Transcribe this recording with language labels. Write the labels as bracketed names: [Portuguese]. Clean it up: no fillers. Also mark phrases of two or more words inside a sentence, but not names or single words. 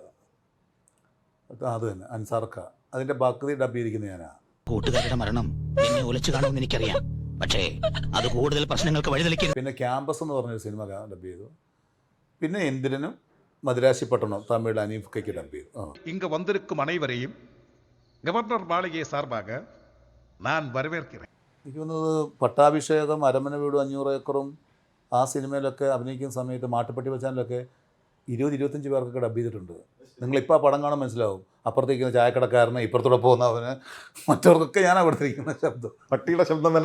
[Malayalam] അത് തന്നെ അൻസാർക്ക. അതിൻ്റെ പകുതി ഡബ് ചെയ്തിരിക്കുന്ന ഞാനാ. കൂട്ടുകാരുടെ മരണം എന്നെ ഒലിച്ചു കാണുമെന്ന് എനിക്കറിയാം. പക്ഷേ അത് കൂടുതൽ പ്രശ്നങ്ങൾക്ക് വഴിതെളിക്കും. പിന്നെ ക്യാമ്പസ് എന്ന് പറഞ്ഞൊരു സിനിമ ഡബ് ചെയ്തു. പിന്നെ എന്തിനും മദിരാശിപ്പട്ടണം തമിഴ് അനീഫ്കയ്ക്ക് ഡബ് ചെയ്തു. [Tamil] இங்க வந்திருக்கும் அனைவரையும் கவர்னர் மாளிகை சார்பாக நான் வரவேற்கிறேன். [Malayalam] എനിക്ക് തോന്നുന്നത് പട്ടാഭിഷേകം, അരമന വീടും 500 ഏക്കറും ആ സിനിമയിലൊക്കെ അഭിനയിക്കുന്ന സമയത്ത് മാട്ടുപ്പെട്ടി വച്ചാലൊക്കെ 20-25 പേർക്കൊക്കെ ഡബ് ചെയ്തിട്ടുണ്ട്. നിങ്ങളിപ്പോൾ ആ പടം കാണാൻ മനസ്സിലാവും. അപ്പുറത്തേക്കുന്ന ചായക്കടക്കാരന്, ഇപ്പുറത്തൂടെ പോകുന്നവന്, മറ്റവർക്കൊക്കെ ഞാനാണ് കൊടുത്തിരിക്കുന്ന ശബ്ദം. പട്ടിയുടെ ശബ്ദം തന്നെ